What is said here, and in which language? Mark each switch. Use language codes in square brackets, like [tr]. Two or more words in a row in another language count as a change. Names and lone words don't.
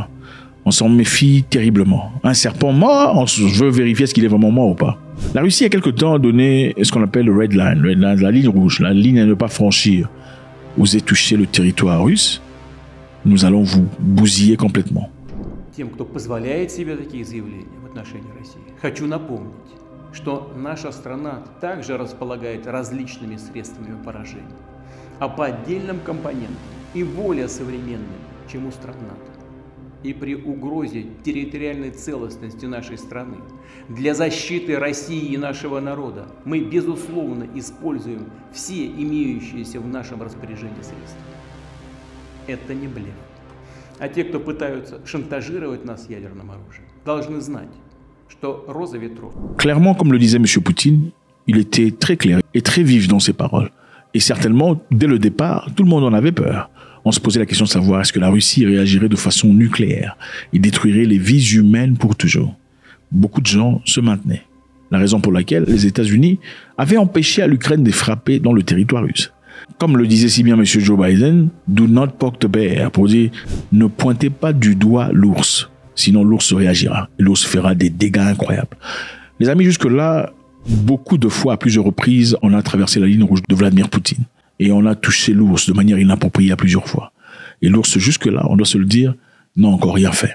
[fr] On s'en méfie terriblement. Un serpent mort, on veut vérifier est-ce qu'il est vraiment mort ou pas. La Russie a quelque temps donné ce qu'on appelle le [en] red line, [fr] la ligne rouge, la ligne à ne pas franchir. Osez toucher le territoire russe, nous allons vous bousiller complètement. [ru] Тем, кто позволяет себе такие заявления в отношении России, хочу напомнить, что наша страна также располагает различными средствами поражения, а по отдельным компонентам и более современными, чем у стран НАТО. И при угрозе территориальной целостности нашей страны для защиты России и нашего народа мы, безусловно, используем все имеющиеся в нашем распоряжении средства. Это не блеф. А те, кто пытаются шантажировать нас ядерным оружием, должны знать, что роза ветров. [fr] Clairement, comme le disait M. Poutine, il était très clair et très vif dans ses paroles. Et certainement, dès le départ, tout le monde en avait peur. On se posait la question de savoir est-ce que la Russie réagirait de façon nucléaire et détruirait les vies humaines pour toujours. Beaucoup de gens se maintenaient. La raison pour laquelle les États-Unis avaient empêché à l'Ukraine de frapper dans le territoire russe. Comme le disait si bien M. [en] Joe Biden, do not poke the bear, [fr] pour dire ne pointez pas du doigt l'ours, sinon l'ours réagira et l'ours fera des dégâts incroyables. Les amis, jusque-là, beaucoup de fois, à plusieurs reprises, on a traversé la ligne rouge de Vladimir Poutine. Et on a touché l'ours de manière inappropriée à plusieurs fois. Et l'ours, jusque-là, on doit se le dire, n'a encore rien fait.